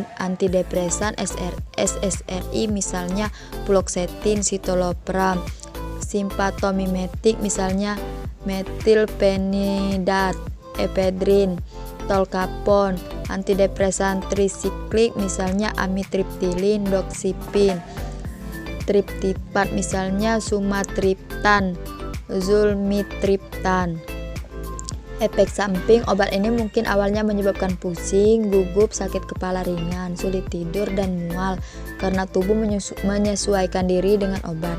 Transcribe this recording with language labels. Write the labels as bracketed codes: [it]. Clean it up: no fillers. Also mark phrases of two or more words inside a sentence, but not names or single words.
[id] Antidepresan SSRI misalnya fluoxetine, citalopram. Simpatomimetik misalnya metilpenidat, ephedrin, tolcapone. Antidepresan trisiklik misalnya amitriptilin, doxipin. Triptipat misalnya sumatriptan, zulmitriptan. Efek samping obat ini mungkin awalnya menyebabkan pusing, gugup, sakit kepala ringan, sulit tidur, dan mual karena tubuh menyesuaikan diri dengan obat.